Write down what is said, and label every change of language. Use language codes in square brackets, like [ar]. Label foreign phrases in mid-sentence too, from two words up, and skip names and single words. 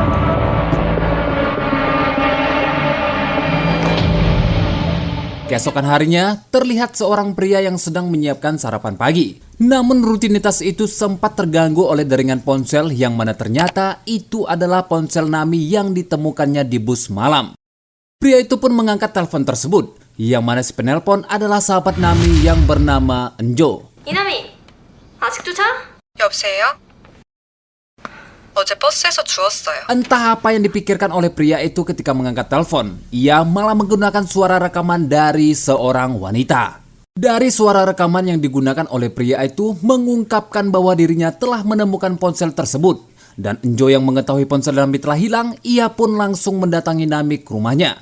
[id] Keesokan harinya, terlihat seorang pria yang sedang menyiapkan sarapan pagi. Namun rutinitas itu sempat terganggu oleh deringan ponsel yang mana ternyata itu adalah ponsel Nami yang ditemukannya di bus malam. Pria itu pun mengangkat telepon tersebut, yang mana si penelpon adalah sahabat Nami yang bernama Enjo. [ko] 이남이, 아직도 자? 여보세요? 어제 버스에서 주웠어요. [id] Entah apa yang dipikirkan oleh pria itu ketika mengangkat telepon. Ia malah menggunakan suara rekaman dari seorang wanita. Dari suara rekaman yang digunakan oleh pria itu mengungkapkan bahwa dirinya telah menemukan ponsel tersebut. Dan Enjo yang mengetahui ponsel Nami telah hilang, ia pun langsung mendatangi Nami ke rumahnya.